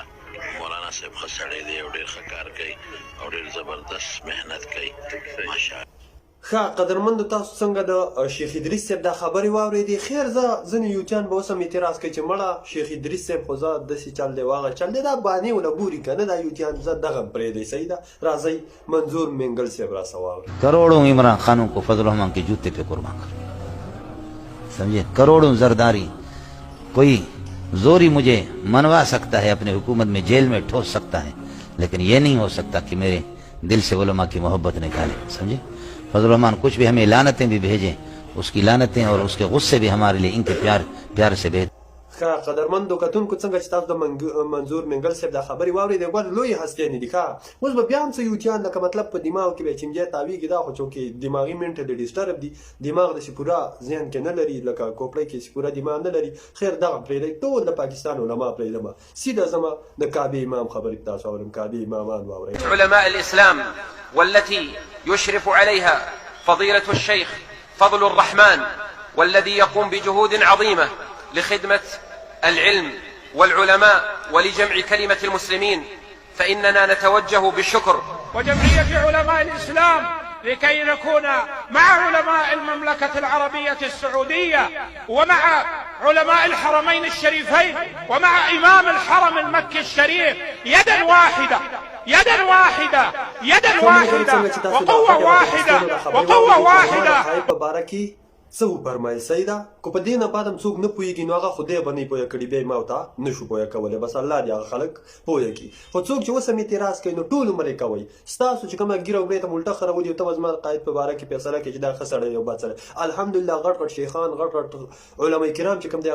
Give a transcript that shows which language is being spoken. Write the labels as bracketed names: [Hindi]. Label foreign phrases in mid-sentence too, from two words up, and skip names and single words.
[Pashto] مولانا صاحب ښه سړی دی او ډېر ښه کار کوي او ډېر زبردست محنت کوي ماشاءالله. ښه قدرمندو تاسو څنګه د شیخ ادریس صاحب دا خبرې واورېدې. خیر زه ځینې یوټیان به اوس هم اعتراض کوي چې مړه شیخ ادریس صاحب خو زه داسې چل دی واغه چل دی دا بانې ونه ګوري که نه دا یوټیان زه دغه پرېږدئ صحیح ده. راځئ منظور مینګل صاحب را سره واورئ. [Urdu] کروڑوں عمران خانوں کو فضل الرحمن کے جوتے پہ قربان کر سمجھے. کروڑوں زرداری کوئی زوری مجھے منوا سکتا ہے، اپنے حکومت میں جیل میں ٹھوس سکتا ہے، لیکن یہ نہیں ہو سکتا کہ میرے دل سے علماء کی محبت نکالے. سمجھے فضل الرحمن کچھ بھی ہمیں لعنتیں بھی بھیجیں، اس کی لعنتیں اور اس کے غصے بھی ہمارے لیے ان کے پیار سے بہتر. [Pashto] ښه قدرمندو کتونکو څنګه چې تاسو د منظور منګل صاحب دا خبرې واورېدې ګوره لویې هستیانې دي. ښه اوس به بیا هم څه یوټیان لکه مطلب په دماغ کې به چینجی تاویږي دا خو چونکې دماغي [English] mentally disturbed [Pashto] دي، دماغ داسې پوره ذهن کې نه لري لکه کوپړی کې چې پوره دماغ نه لري. خیر دغه پرېږدئ ټول د پاکستان علما پرېږدمه سیده ځمه د کعبې امام خبرې تاسو اورم. کعبې امامان واورئ. [Arabic] علماء الإسلام والتي يشرف عليها فضيلة الشيخ فضل الرحمن والذي يقوم بجهود عظيمة لخدمة العلم والعلماء ولجمع كلمة المسلمين، فإننا نتوجه بالشكر وجمعية علماء الإسلام لكي نكون مع علماء المملكة العربية السعودية ومع علماء الحرمين الشريفين ومع إمام الحرم المكي الشريف يدا واحدة يدا واحدة يدا واحدة وقوة واحدة وقوة واحدة. [Pashto] څه وفرمایل صحیح ده که په دې نه بعد هم څوک نه پوهېږي نو هغه خدای به نه پوهه کړي بیا یې ما ورته نه شو پوهه کولی بس الله دې هغه خلک پوهه کړي خو څوک چې اوس هم اعتراض کوي نو ټول عمر یې کوئ ستاسو چې کومه ګیره وګړې ته الټه خرولي او ته به زما د قاید په باره کې فیصله کوي چې دا ښه سړی دی او بد سړی الحمدلله غټ غټ شیخان غټ غټ علما کرام چې کوم دی